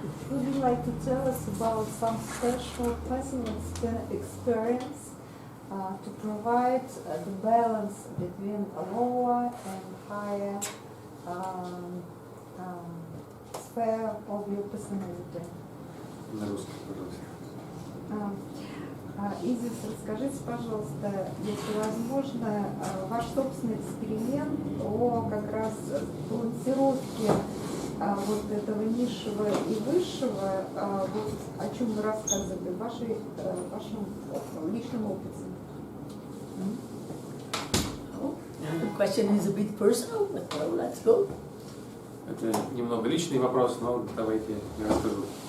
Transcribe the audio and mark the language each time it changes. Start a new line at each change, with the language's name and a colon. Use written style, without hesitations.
English: Would you like to tell us about some special personal experience to provide the balance between lower and higher sphere of your personality?
Russian: На русском, пожалуйста. Изис, расскажите, пожалуйста, если возможно, ваш собственный эксперимент о как раз балансировке вот этого низшего и высшего, вот о чем вы рассказывали в вашем личном опыте.
English: The question is a bit personal, but well, let's go.
Russian: Это немного личный вопрос, но давайте я расскажу.